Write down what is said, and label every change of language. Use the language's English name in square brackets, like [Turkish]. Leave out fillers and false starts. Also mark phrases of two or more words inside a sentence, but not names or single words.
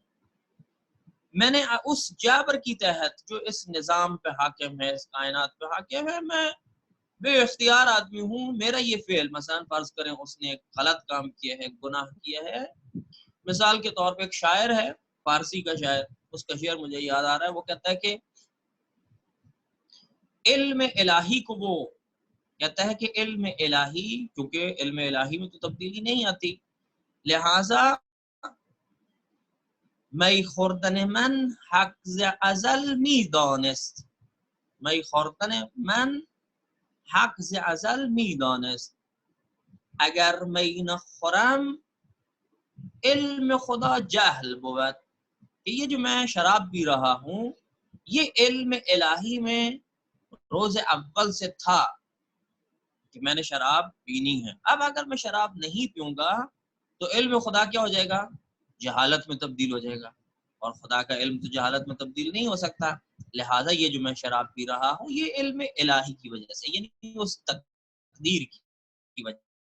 [Urdu] میں نے اس جابر کی تحت جو اس نظام پہ حاکم ہے، اس کائنات پہ حاکم ہے، میں بے اختیار آدمی ہوں، میرا یہ فعل، مثلا فرض کریں اس نے ایک غلط کام کیا ہے، گناہ کیا ہے، مثال کے طور پہ ایک شاعر ہے، فارسی کا شاعر، اس کا شعر مجھے یاد آ رہا ہے، وہ کہتا ہے کہ علم الہی کو وہ کہتا ہے کہ علم الہی، کیونکہ علم الہی میں تو تبدیلی نہیں آتی، لہٰذا [Persian] می خوردن من حق ز ازل می دانست، می خوردن من حق ز ازل می دانست، اگر می نخورم علم خدا جہل بود، [Urdu] کہ یہ جو میں شراب پی رہا ہوں یہ علم الہی میں روز اول سے تھا کہ میں نے شراب پینی ہے، اب اگر میں شراب نہیں پیوں گا تو علم خدا کیا ہو جائے گا، جہالت میں تبدیل ہو جائے گا، اور خدا کا علم تو جہالت میں تبدیل نہیں ہو سکتا، لہٰذا یہ جو میں شراب پی رہا ہوں یہ علم الہی کی وجہ سے، یعنی اس تقدیر کی وجہ